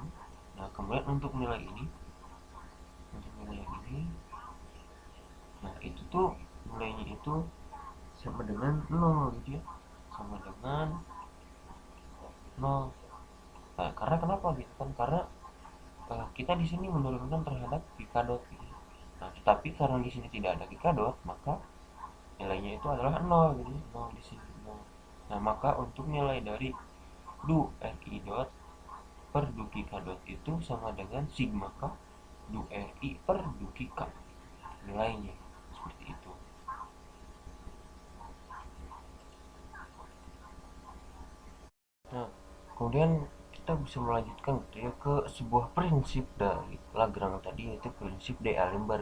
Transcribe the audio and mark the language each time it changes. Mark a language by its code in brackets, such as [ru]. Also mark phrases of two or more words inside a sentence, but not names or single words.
[id] Nah kemudian untuk nilai ini, nah itu tuh nilainya itu sama dengan 0 gitu ya, sama dengan 0. Nah, karena kenapa gitu kan, karena kita di sini menurunkan terhadap Kikadot gitu. Nah, tetapi karena di sini tidak ada Kikadot, maka nilainya itu adalah 0 gitu, 0 di sini 0. Nah, maka untuk nilai dari du ri dot per du Kikadot itu sama dengan sigma k du ri per du Kika nilainya seperti itu. Nah, kemudian kita bisa melanjutkan gitu ya ke sebuah prinsip dari Lagrange tadi, yaitu prinsip D'Alembert.